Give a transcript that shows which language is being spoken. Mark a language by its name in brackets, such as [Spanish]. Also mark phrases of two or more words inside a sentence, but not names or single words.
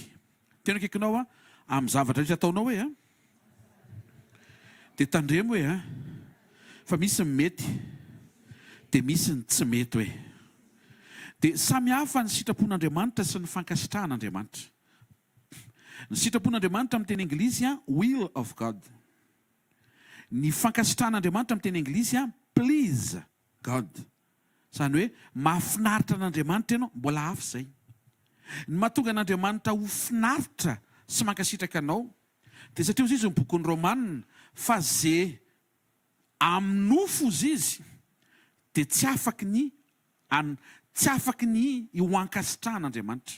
[Malagasy] Tena kaikinao amin'ny zavatra rehetra ataonao hoe dia tandremo hoe fa misy ny mety dia misy ny tsy mety hoe. Dia samy hafa ny sitrapon'Andriamanitra sy ny fankasitrahan'Andriamanitra. Ny sitrapon'Andriamanitra amin'ny teny Anglisy [English] will of God. [Malagasy] Ny fankasitrahan'Andriamanitra amin'ny teny Anglisy [English] please God. [Malagasy] Izany hoe mahafinaritra an'Andriamanitra ianao, mbola hafa izay. Ny mahatonga an'Andriamanitra ho finaritra sy mankasitraka anao dia satria ozy izy ny bokon'ny Romanina fa ze amin'ny nofo izy dia tsy afaky ny ho ankasitrahan'Andriamanitra.